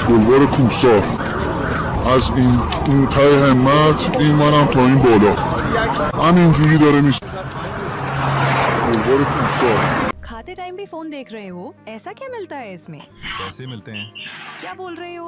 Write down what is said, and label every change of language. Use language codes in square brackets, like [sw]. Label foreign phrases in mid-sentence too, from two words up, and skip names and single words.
[fa] بلوار کوهسار از اون ته همت این منم تا این بالا همینجوری داره میشه بلوار کوهسار [hi] खाते टाइम भी फोन देख रहे हो? ऐसा क्या मिलता है इसमें? पैसे मिलते हैं। क्या बोल रहे हो?